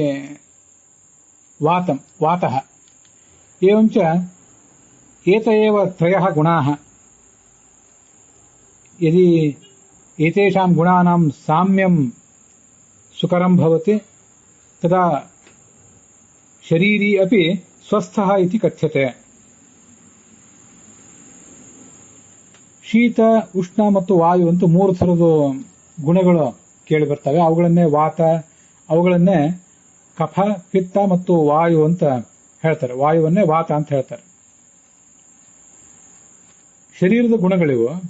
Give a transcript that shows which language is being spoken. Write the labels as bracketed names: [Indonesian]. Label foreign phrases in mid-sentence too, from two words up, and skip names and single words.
[Sanskrit] वातः एवञ्च एत एव त्रयः गुणाः यदि एतेषां गुणानां साम्यं सुकरं भवति तदा शरीरी अपि स्वस्थः इति कथ्यते। [Kannada] ಶೀತ ಉಷ್ಣ ಮತ್ತು ವಾಯು ಅಂತ ಮೂರು ಥರದ ಗುಣಗಳು ಕೇಳಿ ಬರ್ತವೆ. ಅವುಗಳನ್ನೇ ವಾತ, ಅವುಗಳನ್ನೇ ಕಫ, ಪಿತ್ತ ಮತ್ತು ವಾಯು ಅಂತ ಹೇಳ್ತಾರೆ. ವಾಯುವನ್ನೇ ವಾತ ಅಂತ ಹೇಳ್ತಾರೆ. ಶರೀರದ ಗುಣಗಳಿವು.